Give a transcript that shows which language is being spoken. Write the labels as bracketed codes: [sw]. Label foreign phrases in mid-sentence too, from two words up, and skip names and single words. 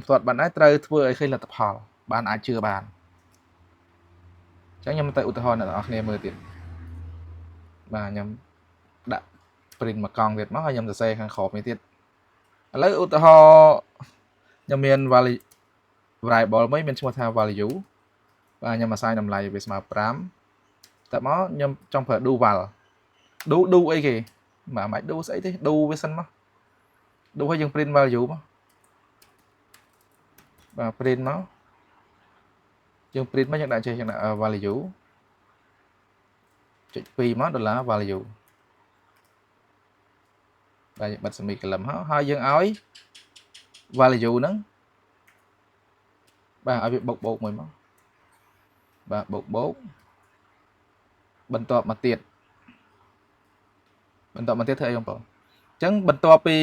[km] ផ្ទាត់បានដែរត្រូវធ្វើឲ្យឃើញលទ្ធផលបានអាចជឿបានអញ្ចឹងខ្ញុំទៅឧទាហរណ៍អ្នកនរគ្នាមើលទៀតបាទខ្ញុំដាក់ print មកកង់ទៀតមកហើយខ្ញុំសរសេរខាងក្រោមនេះទៀតឥឡូវឧទាហរណ៍ខ្ញុំមាន variable មួយមានឈ្មោះថា value បាទខ្ញុំ assign តម្លៃវាស្មើ5តែមកខ្ញុំចង់ប្រើ [en] do while do [km] អីគេបាទមិន do ស្អីទេ do វាសិនមក do ឲ្យយើង [en] print value [km] មក បាទ print មកយើង print មកយើងដាក់ចេះយើងដាក់ value ចុច2មក$value បាទយើងបិទ semicolon ហើយយើងឲ្យ value ហ្នឹងបាទឲ្យវាបូកមួយមកបាទបូកបន្ទាប់មកទៀតធ្វើអីបងប្អូនអញ្ចឹងបន្ទាប់ពី